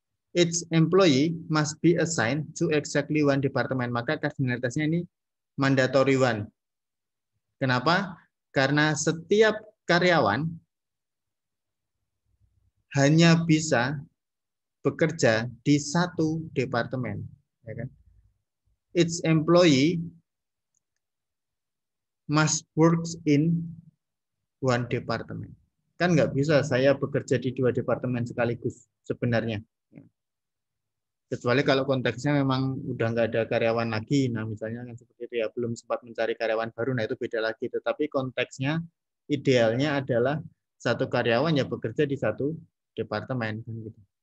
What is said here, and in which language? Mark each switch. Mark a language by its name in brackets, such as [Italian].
[English] Each employee must be assigned to exactly one department, [Indonesian] maka kardinalitasnya ini [English] mandatory one. [Indonesian] Kenapa? Karena setiap karyawan hanya bisa bekerja di satu departemen, ya kan? [English] Each employee must works in one department. [Indonesian] Kan nggak bisa saya bekerja di dua departemen sekaligus sebenarnya. Kecuali kalau konteksnya memang udah nggak ada karyawan lagi, nah misalnya kan seperti itu ya, belum sempat mencari karyawan baru, nah itu beda lagi. Tetapi konteksnya idealnya adalah satu karyawan ya bekerja di satu departemen, kan gitu.